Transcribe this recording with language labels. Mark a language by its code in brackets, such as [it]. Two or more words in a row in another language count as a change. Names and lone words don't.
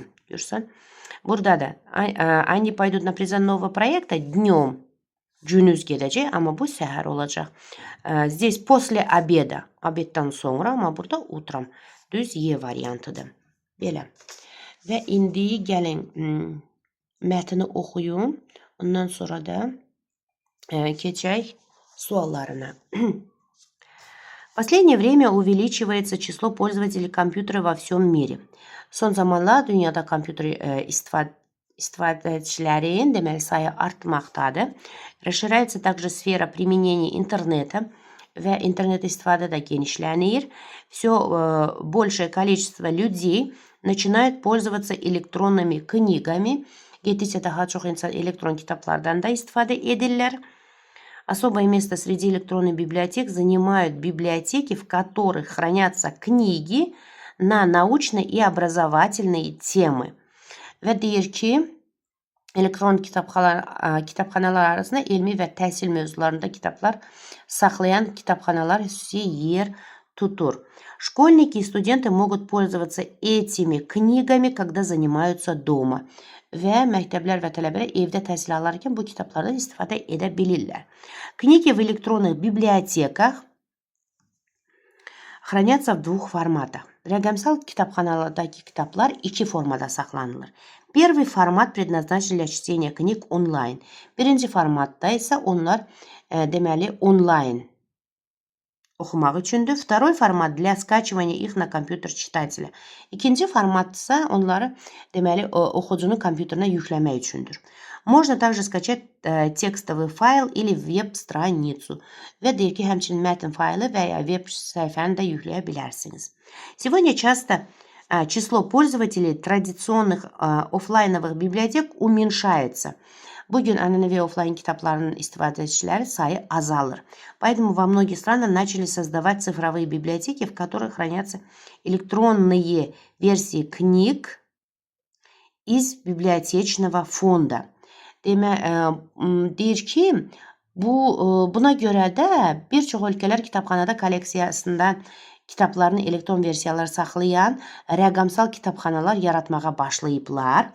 [az] Görürsən? Burada da [ru] они пойдут на презентацию нового проекта днем. [az] Günüz gedəcək, amma bu səhər olacaq. [ru] Здесь после обеда. [az] Obeddən sonra, amma burada utrам. Düz Y variantıdır. Belə. Və indi gəlin mətni oxuyum. Ondan sonra da keçək suallarına. [ru] В последнее время увеличивается число пользователей компьютера во всем mire. [az] Son zamanlar dünyada kompüter istifadəçilərin deməli sayı artmaqdadır. [ru] Расширяется также сфера применения интернета [az] və internet istifadə də genişlənir. [ru] Все большее количество людей начинают пользоваться электронными книгами. [az] Getdikcə daha çox insan elektron kitablardan da istifadə edirlər. [ru] Особое место среди электронных библиотек занимают библиотеки, в которых хранятся книги на научные и образовательные темы. [az] Və deyir ki, elektron kitabxanalar arasında elmi və təhsil mövzularında kitablar saxlayan kitabxanalar xüsusi yer tutur. [ru] Школьники и студенты могут пользоваться этими книгами, когда занимаются дома. [az] Və məktəblər və tələbələr evdə təhsil alarkən bu kitablardan istifadə edə bilirlər. [ru] Книги в электронных библиотеках хранятся в двух форматах. [az] Rəqəmsal kitabxanalardakı kitablar iki formada saxlanılır. [ru] Первый формат предназначен для чтения книг онлайн. [az] Birinci formatda isə onlar deməli onlayn oxumaq üçündür. [ru] Второй формат для скачивания их на компьютер читателя. [az] İkinci format isə onları deməli oxucunun kompüterinə yükləmək üçündür. [ru] Можно также скачать текстовый файл или веб-страницу. [az] Və deyir ki, həmçinin mətn faylı və ya web səhifəni də yükləyə bilərsiniz. [ru] Сегодня часто число пользователей традиционных офлайновых библиотек уменьшается. [az] Bugün ənənəvi offline kitablarının istifadəçiləri sayı azalır. [ru] Поэтому во многих странах начали создавать цифровые библиотеки, в которых хранятся электронные версии книг из библиотечного фонда. [az] Deyir ki, buna görə də bir çox ölkələr kitabxanada kolleksiyasında kitablarını elektron versiyalar saxlayan rəqəmsal kitabxanalar yaratmağa başlayıblar.